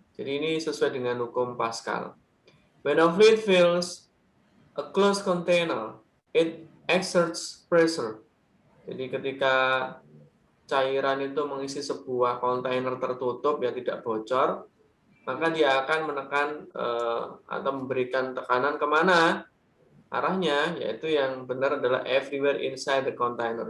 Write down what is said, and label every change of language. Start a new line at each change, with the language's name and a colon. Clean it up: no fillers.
Indonesian: Jadi ini sesuai dengan hukum Pascal.
English: When a fluid fills a closed container, it exerts pressure.
Indonesian: Jadi ketika cairan itu mengisi sebuah kontainer tertutup yang tidak bocor, maka dia akan menekan atau memberikan tekanan kemana? Arahnya, yaitu yang benar adalah
English: everywhere inside the container.